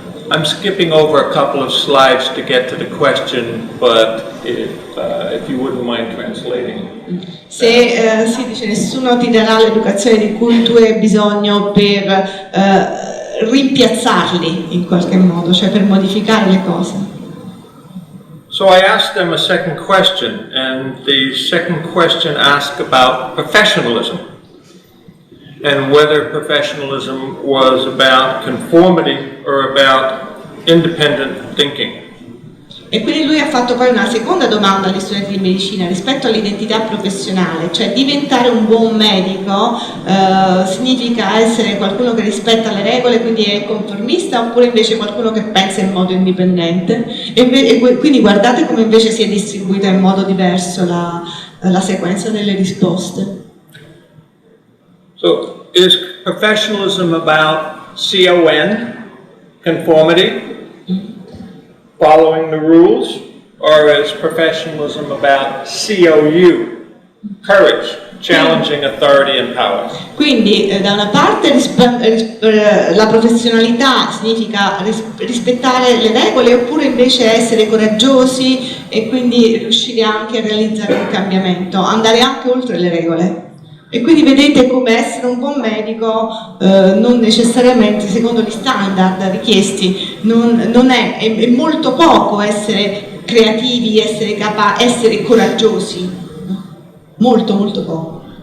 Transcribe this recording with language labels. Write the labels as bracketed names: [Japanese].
[English] I'm skipping over a couple of slides to get to the question, but if you wouldn't mind translating. [Italian] Se si dice nessuno ti darà l'educazione di cui tu hai bisogno per rimpiazzarli in qualche modo, cioè per modificare le cose. [English] So I asked them a second question, and the second question asked about professionalism and whether professionalism was about conformity or about independent thinking. [Italian] E quindi lui ha fatto poi una seconda domanda agli studenti di medicina rispetto all'identità professionale, cioè diventare un buon medico significa essere qualcuno che rispetta le regole, quindi è conformista, oppure invece qualcuno che pensa in modo indipendente. E quindi guardate come invece si è distribuita in modo diverso la sequenza delle risposte. [English] So, is professionalism about CON, conformity, following the rules, or is professionalism about COU, Courage, challenging authority and power. [Italian] Quindi da una parte la professionalità significa rispettare le regole, oppure invece essere coraggiosi e quindi riuscire anche a realizzare un cambiamento, andare anche oltre le regole. E quindi vedete come essere un buon medico non necessariamente secondo gli standard richiesti, è molto poco essere creativi, essere coraggiosi, molto poco.